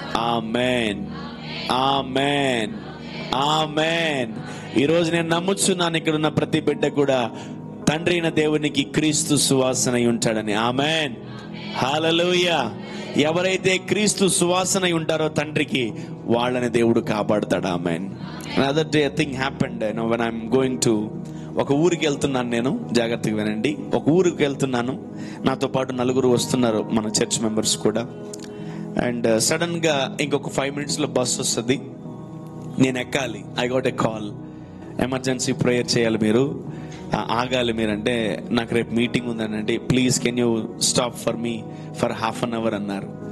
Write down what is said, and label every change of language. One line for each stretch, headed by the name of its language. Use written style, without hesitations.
Telugu: ఆమేన్, ఆమేన్, ఆమేన్. ఈరోజు నేను నమ్ముచున్నాను, ఇక్కడ ఉన్న ప్రతి బిడ్డ కూడా తండ్రి అయిన దేవునికి క్రీస్తు సువాసన ఉంటాడని. ఆమేన్. హల్లెలూయా. ఎవరైతే క్రీస్తు సువాసన ఉంటారో తండ్రికి, వాళ్ళని దేవుడు కాపాడుతాడు. ఆమేన్.
English: Another day a thing happened, when I'm going to
Telugu: ఒక ఊరికి వెళ్తున్నాను. నేను జాగ్రత్తగా వినండి. ఒక ఊరికి వెళ్తున్నాను. నాతో పాటు 4 వస్తున్నారు, మన చర్చ్ మెంబర్స్ కూడా. అండ్ సడన్ గా ఇంకొక 5 minutes బస్ వస్తుంది, నేను ఎక్కాలి.
English: I got a call,
Telugu: emergency prayer చేయాలి, మీరు ఆగాలి మీరంటే, నాకు రేపు meeting ఉందనండి,
English: please can you stop for me for ½ an hour
Telugu: అన్నారు.